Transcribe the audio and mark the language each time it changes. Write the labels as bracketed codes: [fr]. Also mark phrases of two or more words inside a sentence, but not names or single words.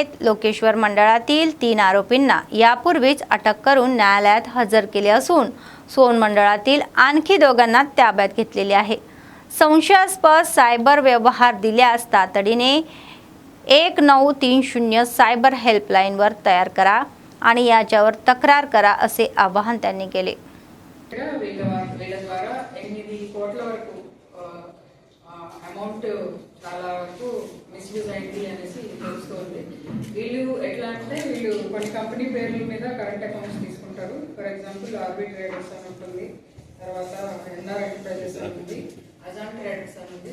[mr] लोकेश्वर मंडळातील 3 आरोपींना यापूर्वीच अटक करून न्यायालयात हजर केले असून सोन मंडळातील आणखी 2 ताब्यात घेतलेले आहे। संशयास्पद सायबर व्यवहार दिल्यास तातडीने 1930 सायबर हेल्पलाईनवर तयार करा आणि याच्यावर तक्रार करा असे आवाहन त्यांनी केले। [te] వీళ్ళ ద్వారా 8 కోట్ల వరకు అమౌంట్ చాలా వరకు మిస్యూజ్ అయింది అనేసి తెలుస్తోంది। వీళ్ళు ఎట్లా అంటే వీళ్ళు కొన్ని కంపెనీ పేర్ల మీద [en] current accounts [te] తీసుకుంటారు। [en] for example [te] ఆర్బీ ట్రేడర్స్ అని ఉంటుంది, తర్వాత ఎన్ఆర్ ఎంటర్ప్రైజెస్ అని ఉంది, అజాన్ ట్రేడర్స్ అని ఉంది।